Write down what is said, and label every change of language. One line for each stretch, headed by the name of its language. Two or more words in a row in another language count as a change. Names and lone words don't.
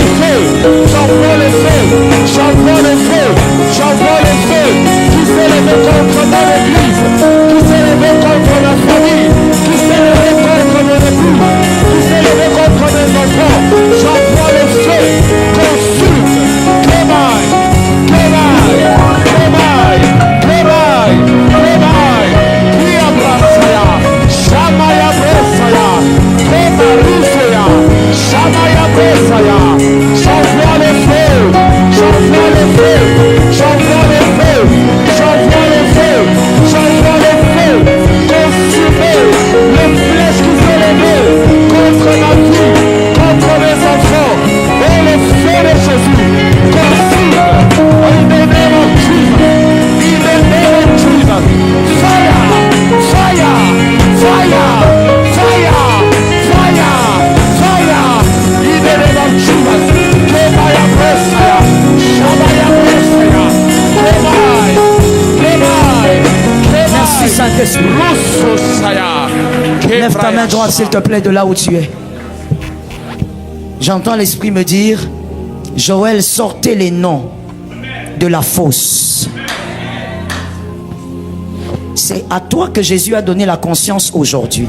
French: J'envoie le feu. J'envoie le feu. J'envoie le feu. Tu t'es levé contre mon église. Tu t'es levé contre ma famille. Tu t'es levé contre mon époux. Tu t'es levé contre mes enfants. J'envoie le feu. Consume. Kémaï. Kémaï. Kémaï. Kémaï. Kémaï. Kiabrasaya. Shamaya Brasaya. Kémarusoya. Shamaya Brasaya. J'envoie le feu. J'envoie le feu. J'envoie le feu. J'envoie le feu. J'envoie le feu. Consumez les flèches qui sont levées contre ma vie, contre mes enfants. Et le feu de Jésus consume.
English: In the name of Jesus. In the name of Jesus. Fire. Fire. Fire. Fire. Fire. Fire. In the name of Jesus. Kebaya Brasaya. Shabaya Brasaya. Kebaya. Kebaya.
French: Merci Saint-Esprit. Rousseau-saya. Lève ta main droite, s'il te plaît, de là où tu es. J'entends l'Esprit me dire, Joël, sortez les noms de la fosse. C'est à toi que Jésus a donné la conscience aujourd'hui.